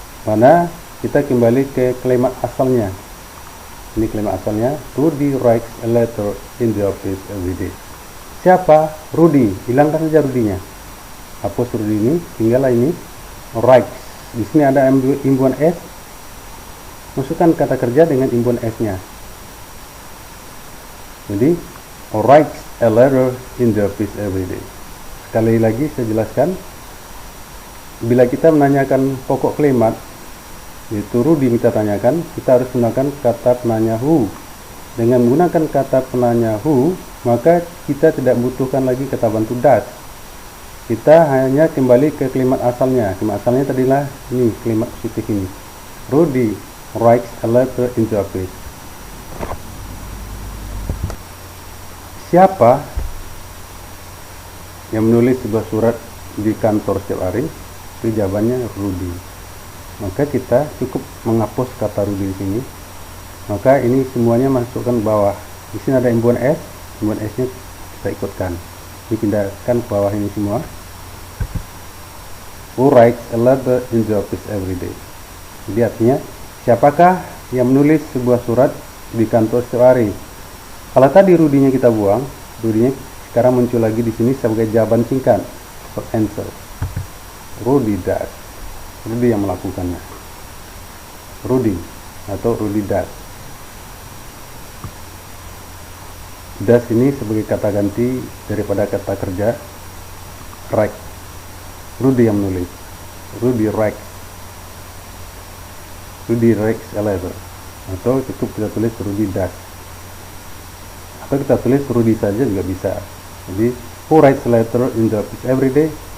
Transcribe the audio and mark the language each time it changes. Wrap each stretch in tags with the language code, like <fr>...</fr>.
<id>Mana kita kembali ke kalimat asalnya. Ini kalimat asalnya,</id> <en>Rudy writes a letter in the office every day.</en> <id>Siapa? Rudy. Hilangkan saja Rudy-nya. Hapus Rudy ini, tinggallah ini writes. Di sini ada imbuhan s. Masukkan kata kerja dengan imbuhan s-nya.</id> <en>Jadi writes a letter in the office every day.</en> <id>Sekali lagi saya jelaskan, bila kita menanyakan pokok kalimat yaitu Rudy kita tanyakan, kita harus menggunakan kata penanya who. Dengan menggunakan kata penanya who, maka kita tidak membutuhkan lagi kata bantu does. Kita hanya kembali ke kalimat asalnya. Kalimat asalnya tadilah ini, kalimat positif ini.</id> <en>Rudy writes a letter in the office.</en> <id>siapa yang menulis sebuah surat di kantor setiap hari? Itu jawabannya Rudy. Maka kita cukup menghapus kata Rudy di sini. Maka ini semuanya masukkan ke bawah. Di sini ada imbuhan S nya kita ikutkan. Dipindahkan ke bawah ini semua.</id> <en>Who writes a letter in the office every day?</en> <id>Jadi artinya, siapakah yang menulis sebuah surat di kantor setiap hari? Kalau tadi Rudy-nya kita buang, Rudy-nya sekarang muncul lagi di sini sebagai jawaban singkat, short answer.</id> <en>Rudy does.</en> <id>Rudy yang melakukannya. Rudy atau Rudy does. Does ini sebagai kata ganti daripada kata kerja write. Rudy yang menulis.</id> <en>Rudy writes. Rudy writes a letter.</en> <id>Atau cukup kita tulis</id> <en>Rudy does.</en> <id>Atau kita tulis Rudy saja juga bisa.</id> <en>Jadi, who writes a letter in the office every day?</en>